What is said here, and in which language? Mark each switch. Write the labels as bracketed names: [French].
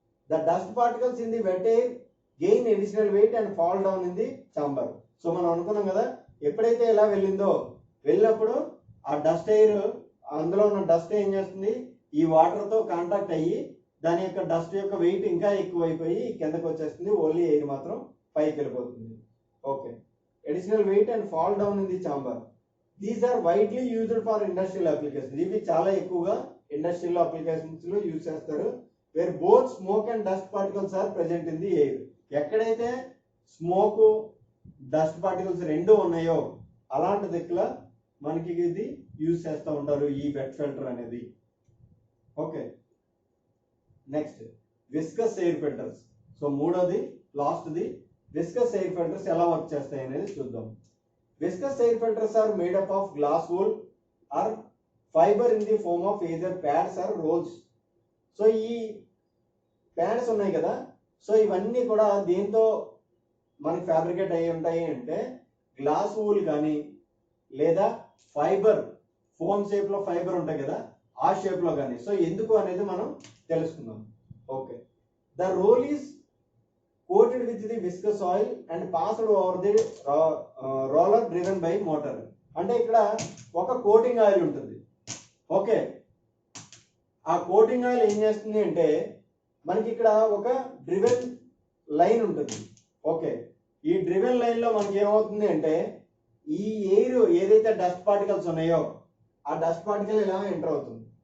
[English] The dust particles in the wet air gain additional weight and fall down in the chamber. [Telugu] So మనం అనుకున్నాం కదా, ఎప్పుడైతే ఎలా వెళ్ళిందో వెళ్ళినప్పుడు ఆ డస్ట్ ఎయిర్, అందులో ఉన్న డస్ట్ ఏం చేస్తుంది, ఈ వాటర్ తో కాంటాక్ట్ అయ్యి దాని యొక్క డస్ట్ యొక్క వెయిట్ ఇంకా ఎక్కువైపోయి కిందకు వచ్చేస్తుంది, ఓన్లీ ఎయిర్ మాత్రం పైకి వెళ్ళిపోతుంది. [English] Okay, additional weight and fall down in the chamber. These are widely used for industrial application. [Telugu] ఇవి చాలా ఎక్కువగా ఇండస్ట్రియల్ అప్లికేషన్స్ లో యూజ్ చేస్తారు. [English] Where both smoke and dust particles are present in the air. [Telugu] ఎక్కడైతే smoke dust particles రెండు ఉన్నాయో అలాంటి దిక్కుల మనకి ఇది యూజ్ చేస్తూ ఉంటారు ఈ వెట్ ఫిల్టర్ అనేది. [English] Okay, next viscous air filters. [Telugu] So మూడోది లాస్ట్ది విస్కస్ ఎయిర్ ఫిల్టర్స్ ఎలా వర్క్ చేస్తాయి అనేది చూద్దాం. [English] Viscous air filters are made up of glass wool or fiber in the form of either pads or rolls. [Telugu] So ఈ pods ఉన్నాయి కదా, so ఇవన్నీ కూడా దేంతో మనకి ఫ్యాబ్రికేట్ అయ్యి ఉంటాయి అంటే గ్లాస్ వూల్ కానీ లేదా ఫైబర్, ఫోమ్ షేప్ లో ఫైబర్ ఉంటాయి కదా ఆ షేప్ లో కానీ. సో ఎందుకు అనేది మనం తెలుసుకుందాం. [English] Okay, the roll is coated with the viscous oil and passed over the roller driven by motor. [Telugu] అంటే ఇక్కడ ఒక కోటింగ్ ఆయిల్ ఉంటుంది. ఓకే, ఆ కోటింగ్ ఆయిల్ ఏం చేస్తుంది అంటే మనకి ఇక్కడ ఒక డ్రివెన్ లైన్ ఉంటుంది. ఓకే, ఈ డ్రివెన్ లైన్ లో మనకి ఏమవుతుంది అంటే ఈ ఎయిర్ ఏదైతే డస్ట్ పార్టికల్స్ ఉన్నాయో ఆ డస్ట్ పార్టికల్ ఇలా ఎంటర్ అవుతుంది.